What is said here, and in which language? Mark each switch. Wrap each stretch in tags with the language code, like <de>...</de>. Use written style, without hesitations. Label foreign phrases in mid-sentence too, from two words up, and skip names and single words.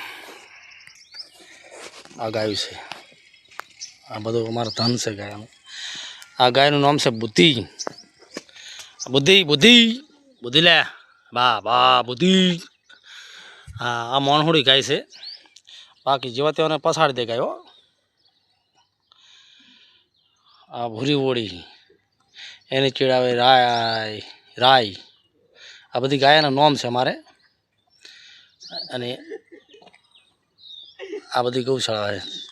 <gu>આ ગાય છે આ બધું અમારો ધન છે ગાયનું। આ ગાયનું નામ છે બુદ્ધિ। બુદ્ધિ બુદ્ધિ બુદ્ધિ લે બા બા બુદ્ધિ। હાં આ મોણહુડી ગાય છે। બાકી જેવા તેવાને પછાડી દે ગાયો। આ ભૂરી વોડી એને ચીડાવે રાય રાય। આ બધી ગાયના નામ છે અમારે। અને આ બધી ગૌશાળા હૈ।</gu>